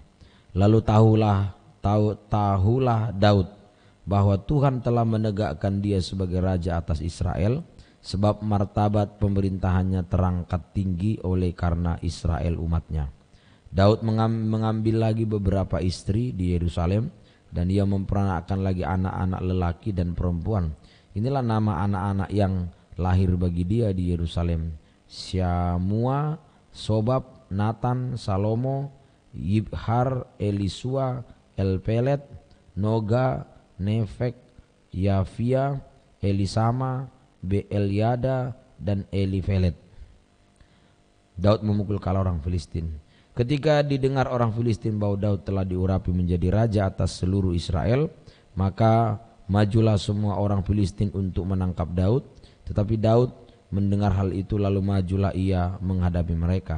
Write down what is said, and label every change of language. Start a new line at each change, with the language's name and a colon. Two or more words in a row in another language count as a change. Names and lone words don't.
Indonesian: Lalu tahulah Daud bahwa Tuhan telah menegakkan dia sebagai raja atas Israel, sebab martabat pemerintahannya terangkat tinggi oleh karena Israel umatnya. Daud mengambil lagi beberapa istri di Yerusalem, dan ia memperanakkan lagi anak-anak lelaki dan perempuan. Inilah nama anak-anak yang lahir bagi dia di Yerusalem: Syamua, Sobab, Natan, Salomo, Yibhar, Elisua, Elpelet, Noga, Nefek, Yafia, Elisama, Beeliada, dan Elifelet. Daud memukul kala orang Filistin. Ketika didengar orang Filistin bahwa Daud telah diurapi menjadi raja atas seluruh Israel, maka majulah semua orang Filistin untuk menangkap Daud. Tetapi Daud mendengar hal itu, lalu majulah ia menghadapi mereka.